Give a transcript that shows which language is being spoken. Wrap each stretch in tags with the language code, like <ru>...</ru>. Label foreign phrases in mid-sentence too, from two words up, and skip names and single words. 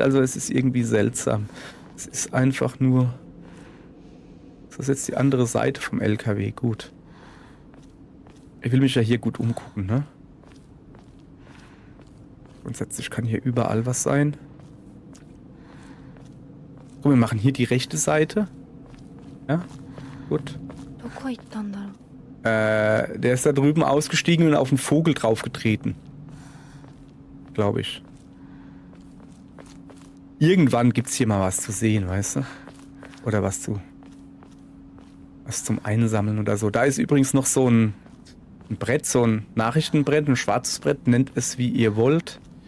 <de>Also es ist irgendwie seltsam. Es ist einfach nur, das ist jetzt die andere Seite vom LKW, gut. Ich will mich ja hier gut umgucken, ne? Grundsätzlich kann hier überall was sein. Oh, wir machen hier die rechte Seite. Ja, gut.</de> <ja>どこ行ったんだろう。</ja> <de>Der ist da drüben ausgestiegen und auf einen Vogel draufgetreten. Glaube ich. Irgendwann gibt's hier mal was zu sehen, weißt du? Oder was zum Einsammeln oder so. Da ist übrigens noch so ein Brett, so ein Nachrichtenbrett, ein schwarzes Brett, nennt es wie ihr wollt.</de>